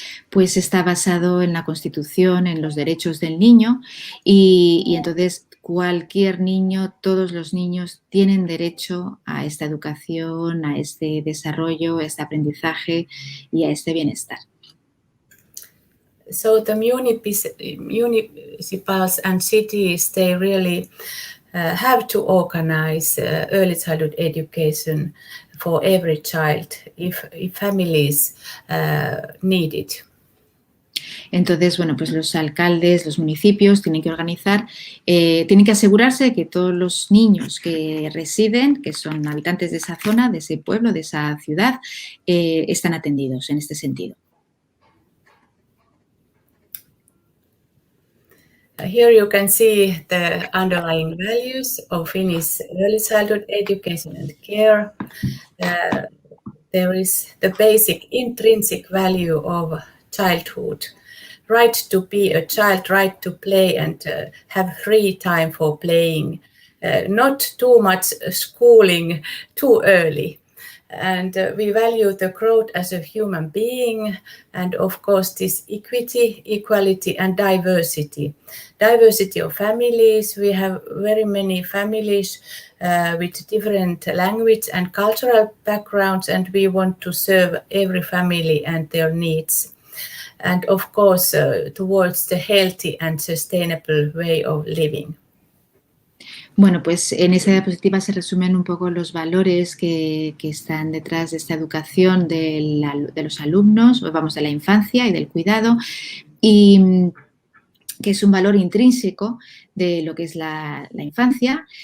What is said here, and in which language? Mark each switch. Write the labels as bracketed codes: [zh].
[es] Pues está basado en la Constitución, en los derechos del niño y entonces cualquier niño, todos los niños tienen derecho a esta educación, a este desarrollo, a este aprendizaje y a este bienestar. [en] So the municipalities and cities, they really have to organize early childhood education for every child if families need it. [es] Entonces, bueno, pues los alcaldes, los municipios tienen que organizar, tienen que asegurarse de que todos los niños que residen, que son habitantes de esa zona, de ese pueblo, de esa ciudad, están atendidos en este sentido. [en] Here you can see the underlying values of Finnish early childhood education and care. There is the basic intrinsic value of childhood. Right to be a child, right to play and have free time for playing. Not too much schooling too early. And we value the growth as a human being, and of course this equity, equality and diversity. Diversity of families. We have very many families with different language and cultural backgrounds, and we want to serve every family and their needs. And of course towards the healthy and sustainable way of living. [es] Bueno, pues en esa diapositiva se resumen un poco los valores que están detrás de esta educación de los alumnos, vamos, de la infancia y del cuidado, y que es un valor intrínseco de lo que es la infancia.